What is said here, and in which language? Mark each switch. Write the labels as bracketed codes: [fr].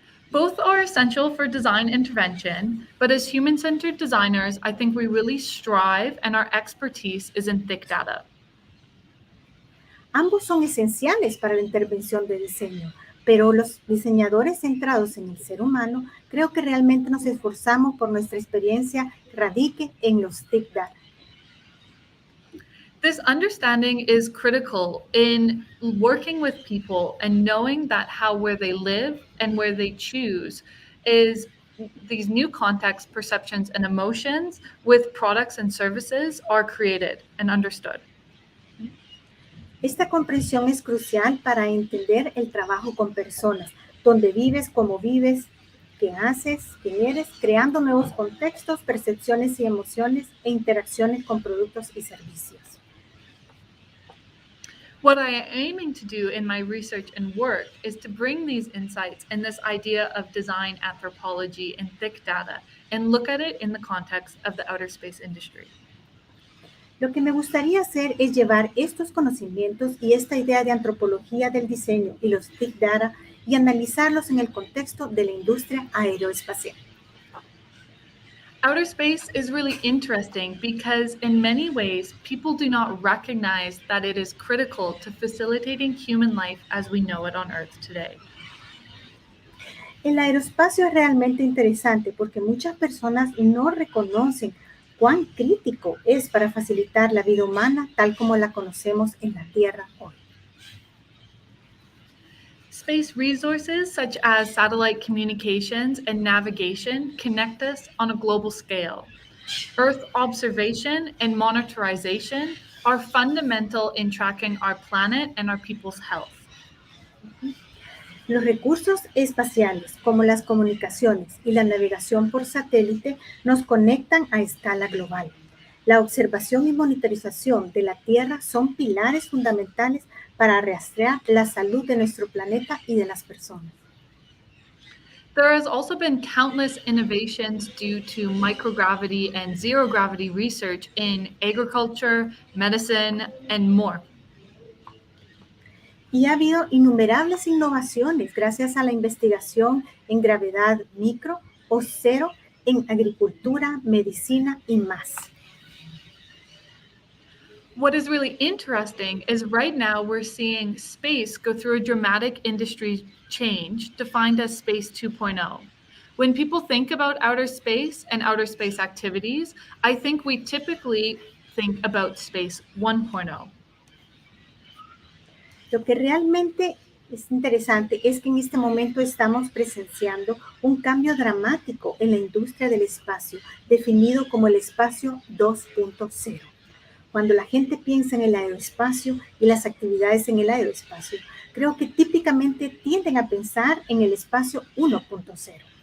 [en] Both are essential for design intervention, but as human-centered designers, I think we really strive and our expertise is in thick data. [es] Ambos son esenciales para la intervención de diseño, pero los diseñadores centrados en el ser humano creo que realmente nos esforzamos por nuestra experiencia radique en los thick data. [en] This understanding is critical in working with people and knowing that how where they live and where they choose is these new contexts, perceptions, and emotions with products and services are created and understood. [es] Esta comprensión es crucial para entender el trabajo con personas, donde vives, cómo vives, qué haces, quién eres, creando nuevos contextos, percepciones y emociones e interacciones con productos y servicios. [en] What I am aiming to do in my research and work is to bring these insights and this idea of design anthropology and thick data and look at it in the context of the outer space industry. [es] Lo que me gustaría hacer es llevar estos conocimientos y esta idea de antropología del diseño y los big data y analizarlos en el contexto de la industria aeroespacial. [en] Outer space is really interesting because in many ways, people do not recognize that it is critical to facilitating human life as we know it on Earth today. [es] El aeroespacio es realmente interesante porque muchas personas no reconocen cuán crítico es para facilitar la vida humana tal como la conocemos en la Tierra hoy. [en] Space resources such as satellite communications and navigation connect us on a global scale. Earth observation and monitorization are fundamental in tracking our planet and our people's health. [es] Los recursos espaciales, como las comunicaciones y la navegación por satélite, nos conectan a escala global. La observación y monitorización de la Tierra son pilares fundamentales para rastrear la salud de nuestro planeta y de las personas. [en] There has also been countless innovations due to microgravity and zero gravity research in agriculture, medicine, and more. [es] Y ha habido innumerables innovaciones gracias a la investigación en gravedad micro o cero en agricultura, medicina y más. [en] What is really interesting is right now we're seeing space go through a dramatic industry change defined as Space 2.0. When people think about outer space and outer space activities, I think we typically think about Space 1.0. [es] Lo que realmente es interesante es que en este momento estamos presenciando un cambio dramático en la industria del espacio, definido como el espacio 2.0. Cuando la gente piensa en el aeroespacio y las actividades en el aeroespacio, creo que típicamente tienden a pensar en el espacio 1.0.